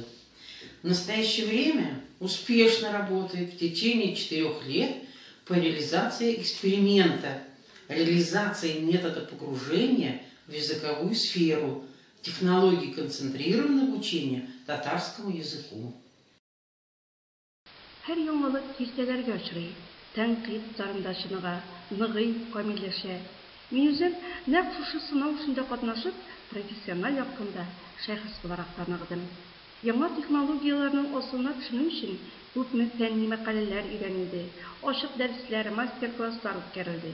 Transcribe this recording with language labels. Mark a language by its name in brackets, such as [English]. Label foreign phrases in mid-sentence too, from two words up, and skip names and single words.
[Russian] В настоящее время успешно работает в течение 4 лет по реализации эксперимента, реализации метода погружения в языковую сферу, технологии концентрированного обучения татарскому языку. [Tatar] Һәр яңалык киртәләргә очрый, тәнкыйть зарында чыныга, ныгый, камилләшә. Мин үзем нәкъ шушы сынау эшендә катнашып, профессиональ якында шәхес буларак таныдым. Яңа технологияларның асылына төшенү өчен күпме фәнни мәкаләләр өйрәнелде, ачык дәресләр, мастер-класслар үткәрелде.